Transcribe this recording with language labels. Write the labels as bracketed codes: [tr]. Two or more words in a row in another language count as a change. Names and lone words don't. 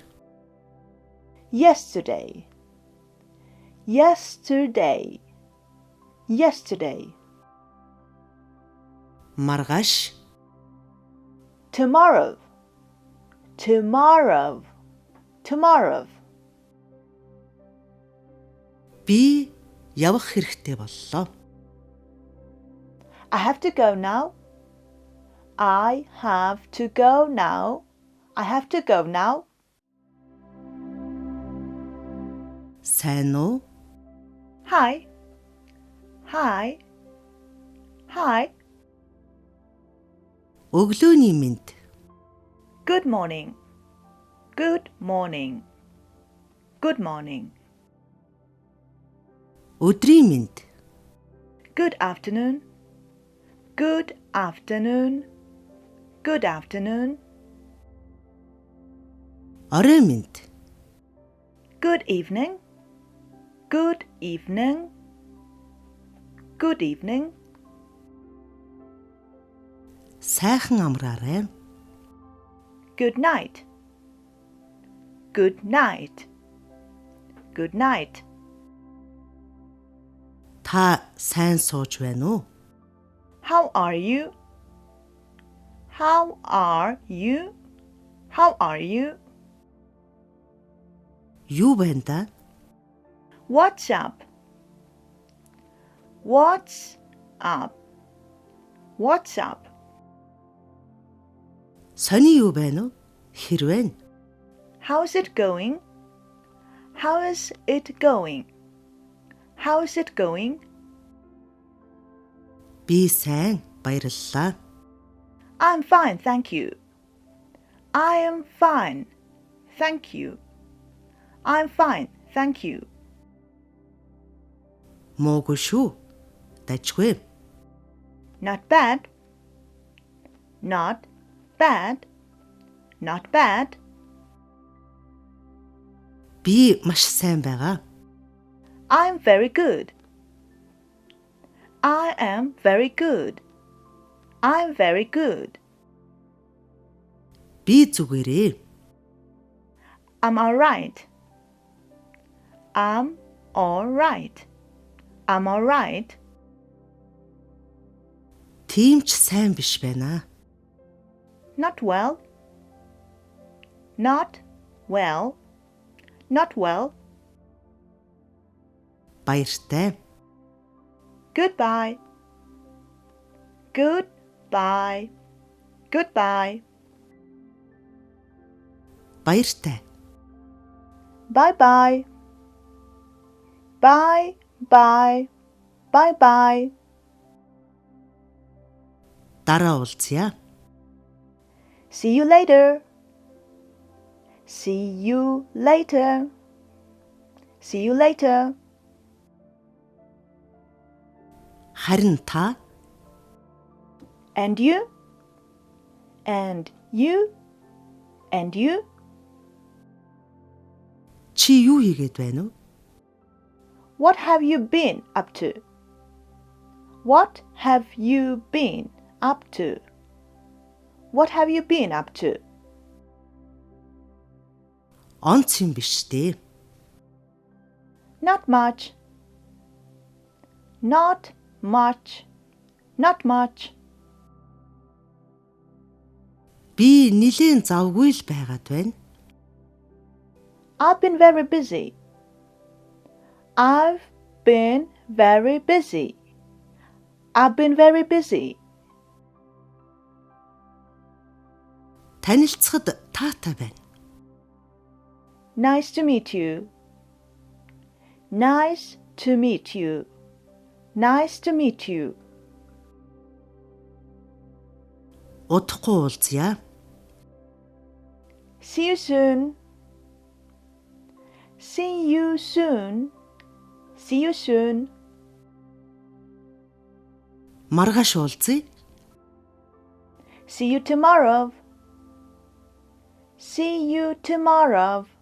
[en] Yesterday Yesterday Yesterday [mn] Маргааш. [en] Tomorrow Tomorrow Tomorrow [mn] Би явах хэрэгтэй боллоо. [en] I have to go now. I have to go now. I have to go now. [mn] Сайн уу? [en] Hi. Hi. Hi. [mn] Өглөөний мэнд. [en] Good morning. Good morning. Good morning. [mn] Өдрийн мэнд. [en] Good afternoon. Good afternoon. Good afternoon. [mn] Орой мэнд. [en] Good evening. Good evening. Good evening. [mn] Сайхан амраарай. [en] Good night. Good night. Good night. [mn] Та сайн сууж байна уу? [en] How are you? How are you? How are you? [mn] Юу байна да? [en] What's up? What's up? What's up? [mn] Сони юу байна уу? Хэрвээ [en] How's it going? How is it going? How is it going? [mn] би сайн баярлалаа. [en] I'm fine, thank you. I am fine, thank you. I'm fine, thank you. [mn] Муугүй шүү. Дажгүй. [en] Not bad. Not bad. Not bad. [mn] Би маш сайн байгаа. [en] I'm very good. I am very good. I'm very good. [mn] Би зүгээрээ. [en] I'm all right. I'm all right. I'm all right. [mn] Тийм ч сайн биш байна. [en] Not well. Not well. Not well. [mn] Баяртай. [en] Goodbye. Goodbye. Goodbye. [mn] Баяртай. [en] Bye-bye. Bye-bye. Bye-bye. [mn] Дараа уулзъя. [en] See you later. See you later. See you later. [mn] Харин та [en] And you? And you? And you? [mn] чи юу хийгээд байна уу? [en] What have you been up to? What have you been up to? What have you been up to? [mn] Онц юм биш дээ. [en] Not much. Not much. Not much. [mn] Би нилийн завгүй л байгаад байна. [en] I've been very busy. I've been very busy. I've been very busy. [mn] Танилцахад таатай байна. [en] Nice to meet you. Nice to meet you. Nice to meet you. [mn] Удахгүй уулзъя. [en] See you soon. See you soon. See you soon. [mn] Маргааш уулзъя. [en] See you tomorrow. See you tomorrow.